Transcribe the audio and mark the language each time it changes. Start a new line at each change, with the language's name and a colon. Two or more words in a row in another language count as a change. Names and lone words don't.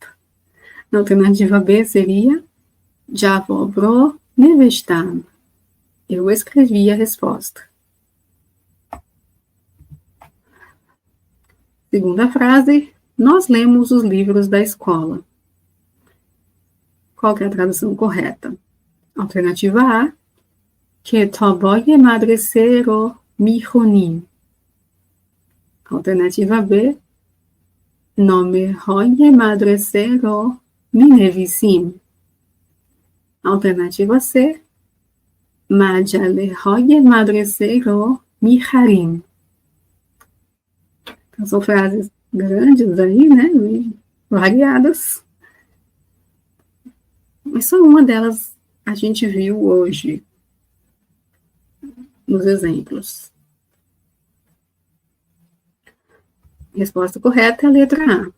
Portuguese: A alternativa B seria
Persian: جوابرو نوشتم.
Portuguese: Eu escrevi a resposta. Segunda frase, nós lemos os livros da escola. Qual que é a tradução correta? Alternativa A,
Persian: کتابای مدرسه‌رو می‌خونیم.
Portuguese: Alternativa B,
Persian: نامه‌های مدرسه‌رو می‌نویسیم.
Portuguese: Alternativa C,
Persian: مجله‌های مدرسه‌رو می‌خریم.
Portuguese: Então, são frases grandes aí, né? Variadas. Mas só uma delas a gente viu hoje nos exemplos. Resposta correta é a letra A.